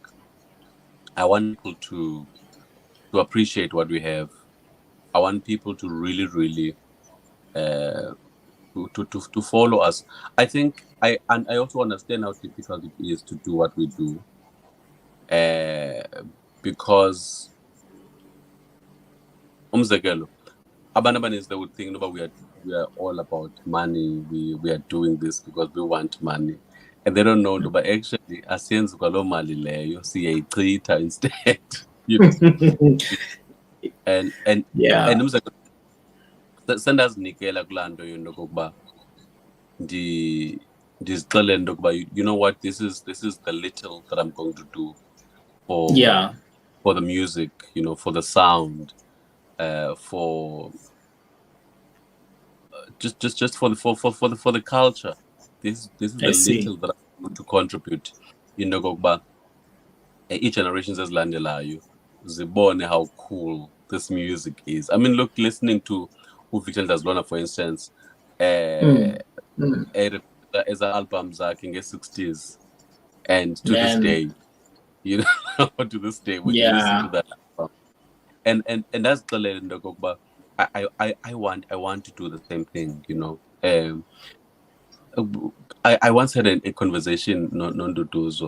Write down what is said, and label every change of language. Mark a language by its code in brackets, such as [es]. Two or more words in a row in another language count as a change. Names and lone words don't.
[en] I want people to appreciate what we have. I want people to really to follow us. I think I also understand how difficult it is to do what we do, because [xh] umzekelo abantu abaninzi, [en] they would think no, we are all about money. We are doing this because we want money, and they don't know but actually [xh] asiyenzi kwaloo mali leyo, siyayichitha [en] instead. And Yeah, [xh] umzekelo sendazinikela kulaa nto yokokuba ndizixelele into yokuba [en] you know what, this is the little that I'm going to do for the music, for the sound, for just for the culture. This is the little that I'm going to contribute. [xh] Kokuba i-generations ezilandelayo zibone [en] how cool this music is. I mean, look, listening to uVictor Ndazilwana, for instance, as albums zakhe nge-60s, and to this day, to this day when you listen to that album, and that's [xh] into kokuba [en] I want to do the same thing. I once had a conversation non-duduzo.